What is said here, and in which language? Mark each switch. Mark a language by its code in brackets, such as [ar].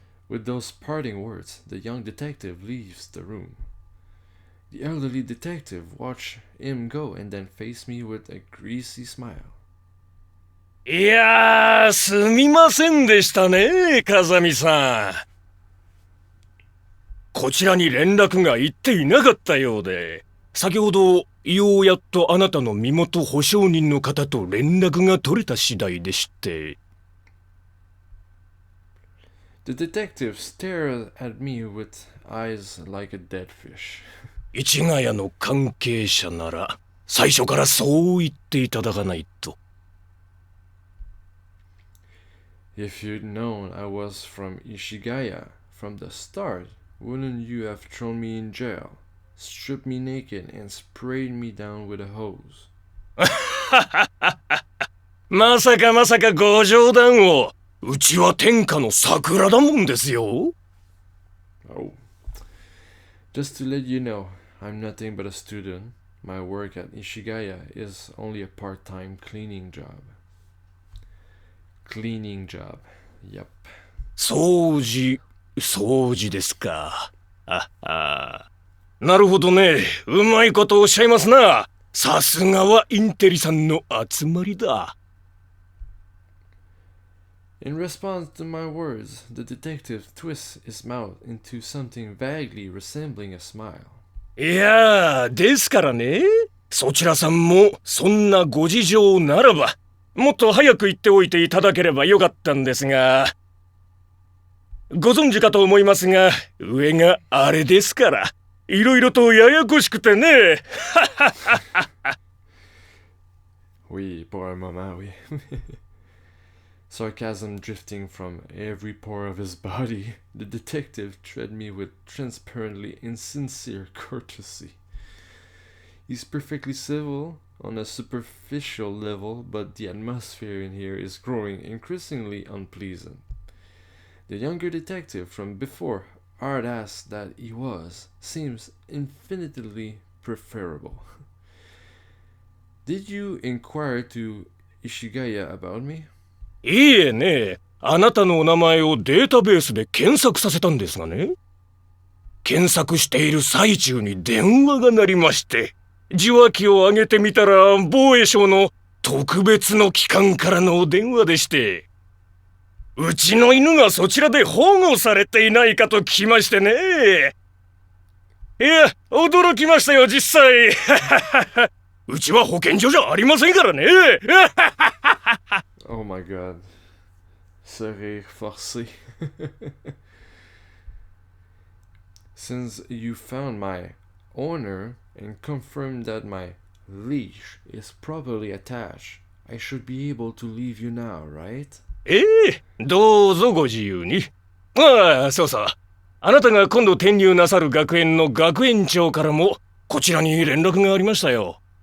[en] With those parting words, the young detective leaves the room. The elderly detective watched him go and then faced me with a greasy smile. [ja] いやー、すみませんでしたね、風見さん。こちらに連絡が行っていなかったようで、先ほどようやっとあなたの身元保証人の方と連絡が取れた次第でして。 [en] The detective stared at me with eyes like a dead fish. [ja] 市ヶ谷の関係者なら最初からそう言っていただかないと。 [en] If you'd known I was from Ishigaya, from the start, wouldn't you have thrown me in jail, stripped me naked, and sprayed me down with a hose? [ja] まさかまさかご冗談を。うちは天下の桜だもんですよ。 [en] Oh. Just to let you know, I'm nothing but a student. My work at Ishigaya is only a part-time cleaning job. Cleaning job. Yep. [ja] 掃除ですか。なるほどね。うまいことおっしゃいますな。さすがはインテリさんの集まりだ。 [en] In response to my words, the detective twists his mouth into something vaguely resembling a smile. [ja] いやー、ですからね。そちらさんもそんなご事情ならば、もっと早く言っておいていただければよかったんですが。ご存知かと思いますが、上があれですから、いろいろとややこしくてね。 [fr] Oui, pour un moment, oui. [en] Sarcasm drifting from every pore of his body, the detective treated me with transparently insincere courtesy. He's perfectly civil on a superficial level, but the atmosphere in here is growing increasingly unpleasant. The younger detective from before, hard-ass that he was, seems infinitely preferable. Did you inquire to Ishigaya about me? [ja] いいえね、あなたのお名前をデータベースで検索させたんですがね。検索している最中に電話が鳴りまして、受話器を上げてみたら防衛省の特別の機関からのお電話でして、うちの犬がそちらで保護されていないかと聞きましてね。いや、驚きましたよ、実際。うちは保健所じゃありませんからね。 [en] Oh my god. [fr] Ce rire forcé. [en] Since you found my owner and confirmed that my leash is properly attached, I should be able to leave you now, right? [ja] どうぞご自由に。ああ、そうそう。あなたが今度転入なさる学園の学園長からもこちらに連絡がありましたよ。